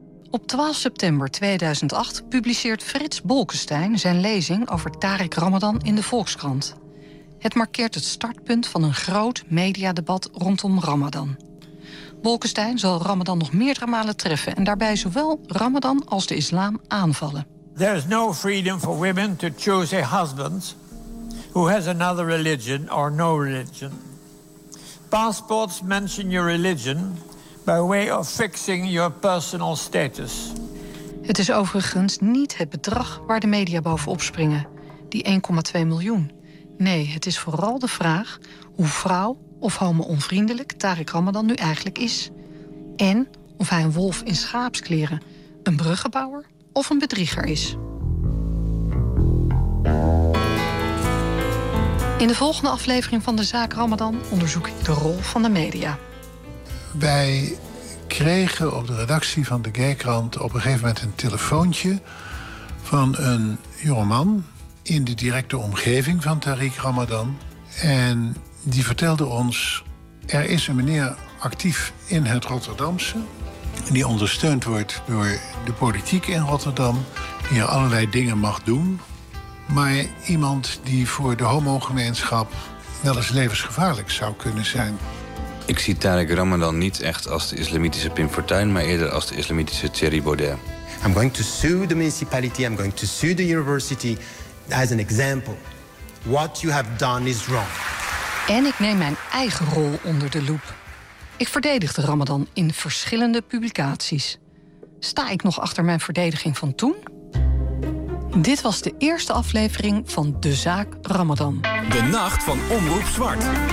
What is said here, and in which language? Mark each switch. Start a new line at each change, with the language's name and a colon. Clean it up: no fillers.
Dutch: Op 12 september 2008 publiceert Frits Bolkestein zijn lezing over Tariq Ramadan in de Volkskrant. Het markeert het startpunt van een groot mediadebat rondom Ramadan. Bolkestein zal Ramadan nog meerdere malen treffen en daarbij zowel Ramadan als de islam aanvallen.
English: There is no freedom for women to choose a husband who has another religion or no religion. Passports mention your religion by way of fixing your personal status.
Dutch: Het is overigens niet het bedrag waar de media bovenop springen, die 1,2 miljoen. Nee, het is vooral de vraag hoe vrouw of homo-onvriendelijk Tariq Ramadan nu eigenlijk is. En of hij een wolf in schaapskleren, een bruggenbouwer of een bedrieger is. In de volgende aflevering van De Zaak Ramadan onderzoek ik de rol van de media. Wij kregen op de redactie van de Gaykrant op een gegeven moment een telefoontje van een jongeman in de directe omgeving van Tariq Ramadan. En die vertelde ons, er is een meneer actief in het Rotterdamse, die ondersteund wordt door de politiek in Rotterdam, die er allerlei dingen mag doen, maar iemand die voor de homogemeenschap wel eens levensgevaarlijk zou kunnen zijn. Ik zie Tariq Ramadan niet echt als de islamitische Pim Fortuyn, maar eerder als de islamitische Thierry Baudet.
English: I'm going to sue the municipality, I'm going to sue the university as an example. What you have done is wrong.
Dutch: En ik neem mijn eigen rol onder de loep. Ik verdedigde Ramadan in verschillende publicaties. Sta ik nog achter mijn verdediging van toen? Dit was de eerste aflevering van De Zaak Ramadan. De nacht van Omroep Zwart.